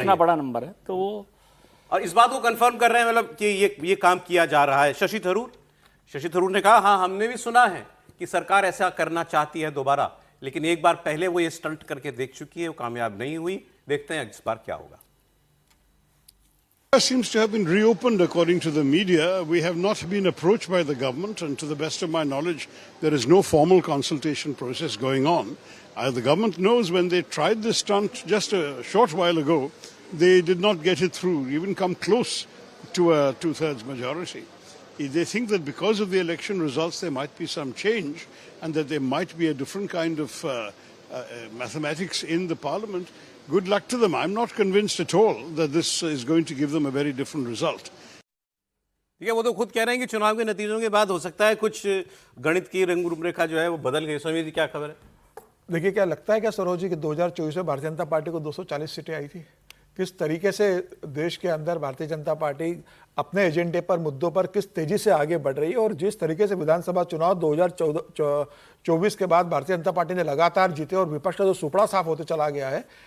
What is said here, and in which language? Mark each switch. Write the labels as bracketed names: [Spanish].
[Hindi] कितना बड़ा नंबर है। तो वो, और इस बात को कंफर्म कर रहे हैं, मतलब कि ये काम किया जा रहा है। शशि थरूर ने कहा, हाँ हमने भी सुना है कि सरकार ऐसा करना चाहती है दोबारा, लेकिन एक बार पहले वो ये स्टंट करके देख चुकी है, वो कामयाब नहीं हुई। देखते हैं इस बार क्या होगा। [English] Seems to have been reopened according to the media. We have not been approached by the government, and to the best of my knowledge, there is no formal consultation process going on. The government knows when they tried this stunt just a short while ago, they did not get it through, even come close to a two-thirds majority. They think that because of the election results there might be some change and that there might be a different kind of mathematics in the parliament. Good luck to them. I'm not convinced at all that this is going to give them a very different result. [Hindi] ठीक है, वो तो खुद कह रहे हैं कि चुनाव के नतीजों के बाद हो सकता है कुछ गणित की रंग रूपरेखा जो है वो बदल गई। समीर जी क्या खबर है? देखिए, क्या लगता है क्या सरोज जी कि 2024 में भारतीय जनता पार्टी को 240 सीटें आई थी? किस तरीके से देश के अंदर भारतीय जनता पार्टी अपने एजेंडे पर, मुद्दों पर किस तेजी से आगे बढ़ रही है, और जिस तरीके से विधानसभा चुनाव 2024 के बाद भारतीय जनता पार्टी ने लगातार जीते और विपक्ष का जो सुपड़ा साफ होते चला गया है।